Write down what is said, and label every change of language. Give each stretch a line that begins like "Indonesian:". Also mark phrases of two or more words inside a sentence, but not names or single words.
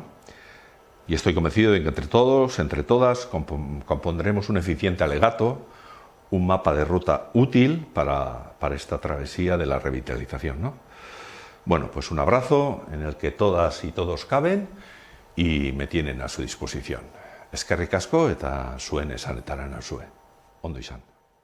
Spanish: Y estoy convencido de que entre todos, entre todas, compondremos un eficiente alegato, un mapa de ruta útil para esta travesía de la revitalización, ¿no? Bueno, pues un abrazo en el que todas y todos caben y me tienen a su disposición.
Basque: Eskerrik asko eta zuen esanetara nauzue. Ondo izan.